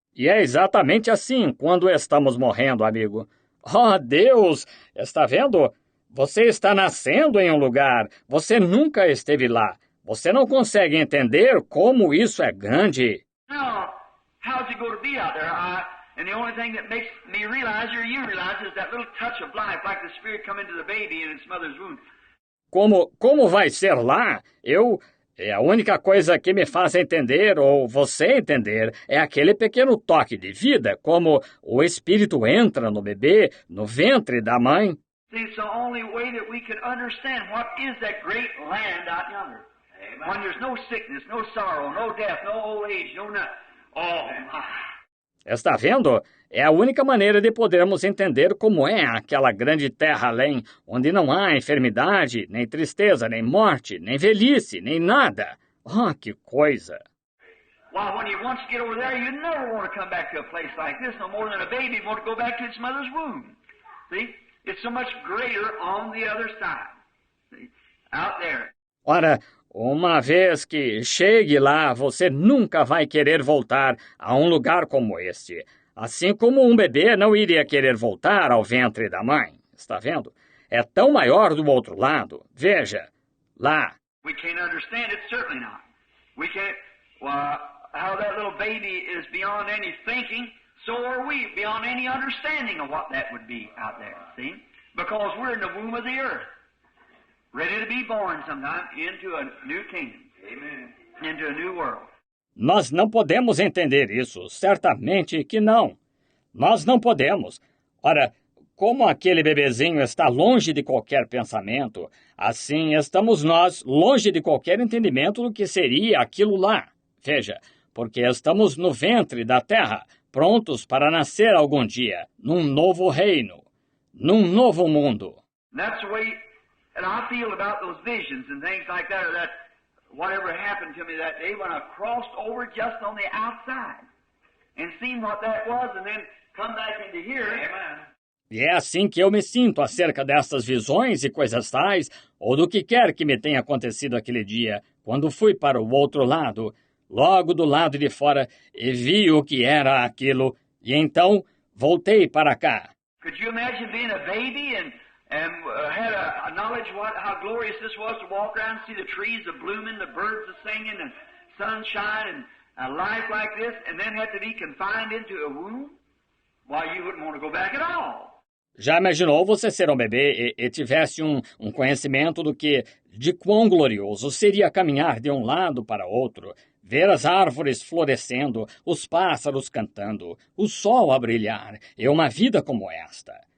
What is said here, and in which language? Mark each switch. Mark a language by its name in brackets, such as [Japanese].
[Portuguese] E é exatamente assim quando estamos morrendo, amigo. Oh, Deus! Está vendo? Você está nascendo em um lugar. Você nunca esteve lá. Você não consegue entender como isso é grande. [English] Now, how's it going to be out there? And the only thing that makes me realize, or you realize, is that little touch of life, like the Spirit come into the baby in its mother's womb. [Portuguese] Como vai ser lá? É a única coisa que me faz entender, ou você entender, é aquele pequeno toque de vida, como o Espírito entra no bebê, no ventre da mãe. [English] See, it's the only way that we can understand what is that great land out yonder. Amen. When there's no sickness, no sorrow, no death, no old age, no nothing. Oh, my. [Portuguese] Está vendo? É a única maneira de podermos entender como é aquela grande terra além, onde não há enfermidade, nem tristeza, nem morte, nem velhice, nem nada. Oh, que coisa! [English] Well, when you once get over there, you never want to come back to a place like this no more than a baby want to go back to its mother's womb. See? It's so much greater on the other side. See? Out there. [Portuguese] Ora, uma vez que chegue lá, você nunca vai querer voltar a um lugar como este. Assim como um bebê não iria querer voltar ao ventre da mãe. Está vendo? É tão maior do outro lado. Veja, lá. [English] We can't understand it, certainly not. We can't, well, how that little baby is beyond any thinking, so are we, beyond any understanding of what that would be out there, see? Because we're in the womb of the earth, ready to be born sometime into a new kingdom. Amen. Into a new world. [Portuguese] Nós não podemos entender isso, certamente que não. Nós não podemos. Ora, como aquele bebezinho está longe de qualquer pensamento, assim estamos nós longe de qualquer entendimento do que seria aquilo lá. Veja, porque estamos no ventre da terra, prontos para nascer algum dia, num novo reino, num novo mundo. [English] That's the way that I feel about those visions and things like that, or that whatever happened to me that day when I crossed over just on the outside and seen what that was and then come back into here. Amen. [Portuguese] E é assim que eu me sinto acerca dessas visões e coisas tais, ou do que quer que me tenha acontecido aquele dia, quando fui para o outro lado, logo do lado de fora, e vi o que era aquilo, e então voltei para cá. [English] Could you imagine being a baby and had a knowledge how glorious this was to walk around and see the trees a-blooming, the birds a-singing, and sunshine, and a life like this, and then had to be confined into a womb? Why, you wouldn't want to go back at all. [Portuguese] Já imaginou você ser um bebê e tivesse um conhecimento de quão glorioso seria caminhar de um lado para outro, ver as árvores florescendo, os pássaros cantando, o sol a brilhar, e uma vida como esta?